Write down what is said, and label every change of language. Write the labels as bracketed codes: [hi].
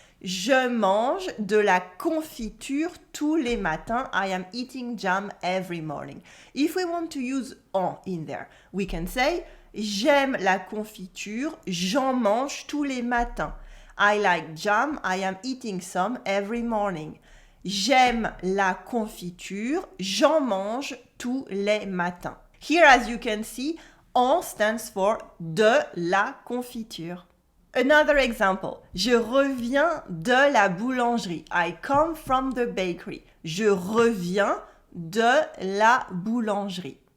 [fr] Je mange de la confiture tous les matins. [en] I am eating jam every morning. If we want to use en in there, we can say [fr] j'aime la confiture, j'en mange tous les matins. [en] I like jam, I am eating some every morning. [fr] J'aime la confiture, j'en mange tous les matins. [en] Here, as you can see, en stands for [fr] de la confiture. [en] Another example. [fr] Je reviens de la boulangerie. [en] I come from the bakery. [fr] Je reviens de la boulangerie.